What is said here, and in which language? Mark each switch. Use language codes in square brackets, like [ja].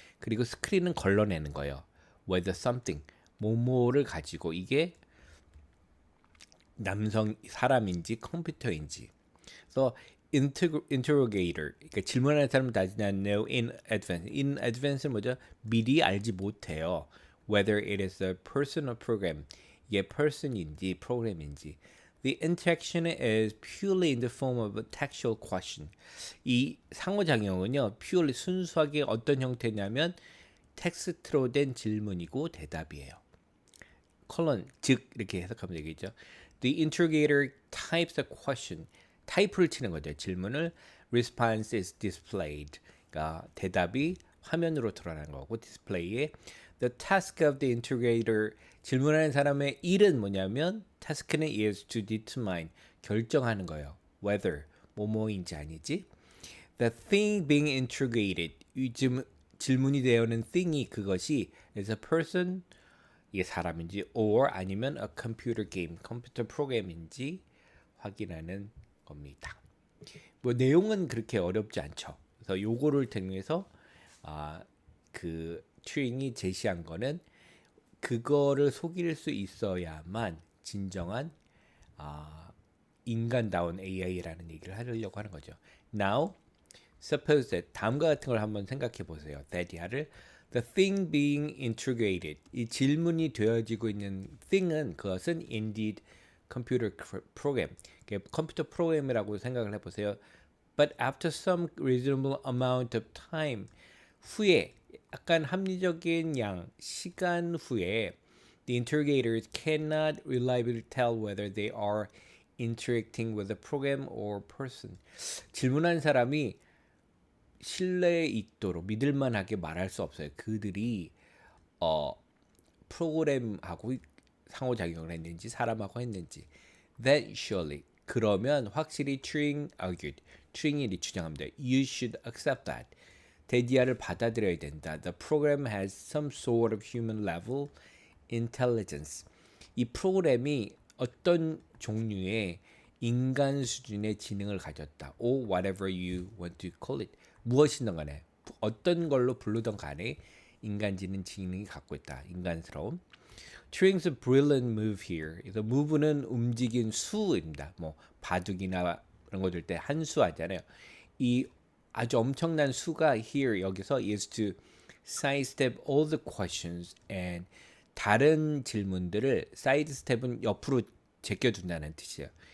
[ko] 그리고 스크린은 걸러내는 거예요. [en] with something, [ko] 뭐뭐를 가지고 이게 사람인지 컴퓨터인지. 그래서 [en] interrogator, [ko] 그러니까 질문하는 사람은 [en] does not know in advance. In advance [ko] 는 뭐죠? 미리 알지 못해요. [en] Whether it is a person or program. [ko] 이게 person인지 프로그램인지. [en] The interaction is purely in the form of a textual question. [ko] 이 상호작용은요, purely 순수하게 어떤 형태냐면 텍스트로 된 질문이고 대답이에요. 컬런 즉 이렇게 해석하면 되겠죠. [en] The interrogator types a question. [ko] 타입을 치는 거죠. 질문을 [en] response is displayed. [ko] 그러니까 대답이 화면으로 드러나는 거고 디스플레이에 [en] the task of the interrogator [ko] 질문하는 사람의 일은 뭐냐면 task는 [en] is to determine [ko] 결정하는 거예요. whether 뭐뭐인지 아니지. [en] The thing being interrogated [ko] 이 질문이 되어는 thing이 그것이 [en] is a person [ko] 이게 사람인지 or 아니면 [en] a computer game [ko] 컴퓨터 프로그램인지 확인하는 겁니다. 뭐 내용은 그렇게 어렵지 않죠. 그래서 요거를 통해서 그 튜링이 제시한 거는 그거를 속일 수 있어야만 진정한 인간다운 AI라는 얘기를 하려고 하는 거죠. [en] Now, suppose that [ko] 다음과 같은 걸 한번 생각해 보세요. that이야를 [en] the thing being interrogated [ko] 이 질문이 되어지고 있는 thing은 그것은 [en] indeed computer program [ko] 컴퓨터 프로그램이라고 생각을 해보세요. [en] But after some reasonable amount of time [ko] 후에 약간 합리적인 양 시간 후에 [en] the interrogators cannot reliably tell whether they are interacting with a program or person. [ko] 질문한 사람이 신뢰에 있도록 믿을만하게 말할 수 없어요. 그들이 프로그램하고 상호작용을 했는지 사람하고 했는지. [en] That surely [ko] 그러면 확실히 [en] Turing argued. [ko] Turing이 주장합니다. [en] You should accept that. [ko] 데디아를 받아들여야 된다. [en] The program has some sort of human level intelligence. [ko] 이 프로그램이 어떤 종류의 인간 수준의 지능을 가졌다. [en] or whatever you want to call it. [ko] 무엇이든 간에 어떤 걸로 부르던 간에 인간지능 지능이 갖고 있다. 인간스러움. [en] Turing's brilliant move here. [ko] 그래서 move는 움직인 수입니다. 뭐 바둑이나 그런 거 들 때 한 수 하잖아요. 이 아주 엄청난 수가 [en] here [ko] 여기서 [en] is to sidestep all the questions and [ko] 다른 질문들을 sidestep은 옆으로 제껴둔다는 뜻이에요.